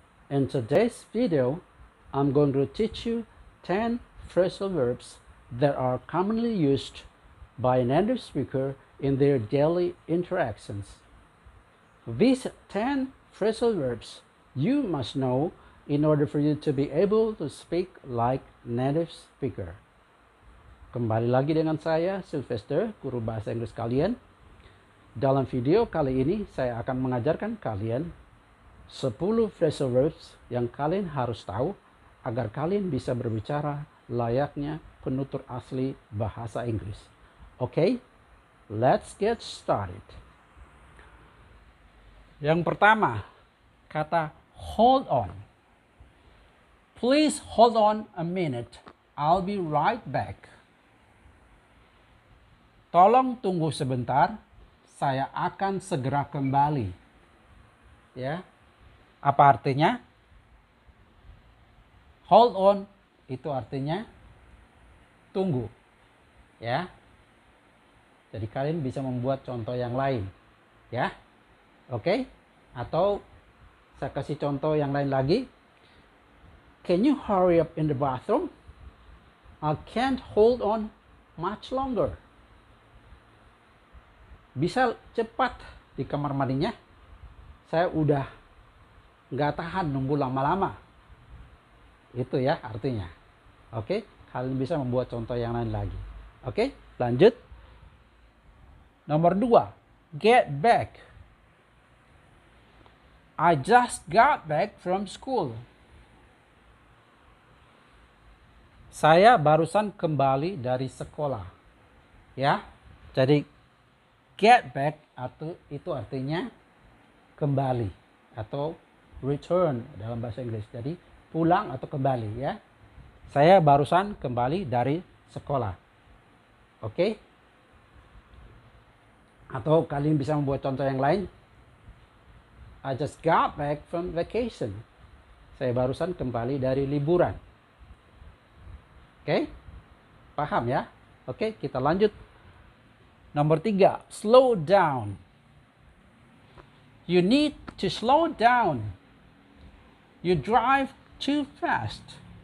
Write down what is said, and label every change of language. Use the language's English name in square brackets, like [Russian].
[English] In today's video, I'm going to teach you 10 phrasal verbs that are commonly used by a native speaker in their daily interactions. These 10 phrasal verbs you must know in order for you to be able to speak like native speaker. [Indonesian] Kembali lagi dengan saya, Sylvester, guru bahasa Inggris kalian. Dalam video kali ini, saya akan mengajarkan kalian 10 phrasal verbs yang kalian harus tahu agar kalian bisa berbicara layaknya penutur asli bahasa Inggris. [English] Oke, let's get started. [Indonesian] Yang pertama, kata [English] hold on. Please hold on a minute. I'll be right back. [Indonesian] Tolong tunggu sebentar. Saya akan segera kembali. Ya. Apa artinya? Hold on itu artinya tunggu. Ya. Jadi kalian bisa membuat contoh yang lain. Ya. Oke? Atau saya kasih contoh yang lain lagi. [English] Can you hurry up in the bathroom? I can't hold on much longer. [Indonesian] Bisa cepat di kamar mandinya. Saya udah nggak tahan nunggu lama-lama. Itu ya artinya. Oke, kalian bisa membuat contoh yang lain lagi. Oke, lanjut. Nomor 2, get back. [English] I just got back from school. [Indonesian] Saya barusan kembali dari sekolah. Ya, jadi get back atau itu artinya kembali atau return dalam bahasa Inggris. Jadi pulang atau kembali ya. Saya barusan kembali dari sekolah. Oke? Atau kalian bisa membuat contoh yang lain. [English] I just got back from vacation. [Indonesian] Saya barusan kembali dari liburan. Oke? Paham ya? Oke, kita lanjut. Nomor 3, slow down. [English] You need to slow down. You drive too fast.